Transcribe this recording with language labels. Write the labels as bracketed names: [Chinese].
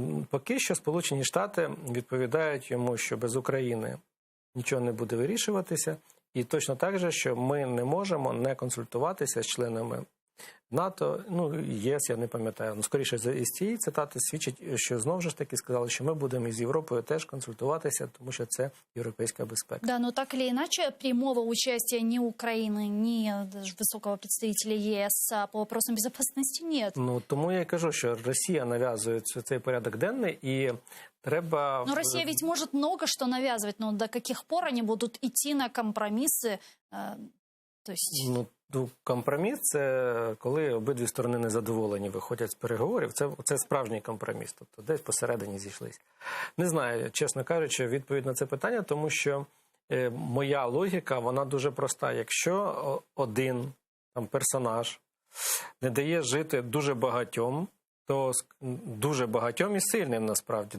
[Ukrainian] Поки що Сполучені Штати відповідають йому, що без України нічого не буде вирішуватися. І точно [Russian] так же, [Ukrainian] що ми не можемо не консультуватися з членами НАТО, ЄС, я не пам'ятаю. Скоріше, із цієї цитати свідчить, що знову ж таки сказали, що ми будемо із Європою теж консультуватися, тому що це європейська безпека. [Russian] Да, но так или иначе, прямого участия ни Украины, ни даже высокого представителя ЕС по вопросам безопасности нет. [Ukrainian] Тому я і кажу, що Росія нав'язує цей порядок денний, і треба... [Russian] Но Россия ведь может много что навязывать, но до каких пор они будут идти на компромиссы? То есть... [Ukrainian] Компроміс – це коли обидві сторони незадоволені, виходять з переговорів. Це справжній компроміс, тобто десь посередині зійшлися. Не знаю, чесно кажучи, відповідь на це питання, тому що моя логіка, вона дуже проста. Якщо один персонаж не дає жити дуже багатьом, то дуже багатьом і сильним насправді.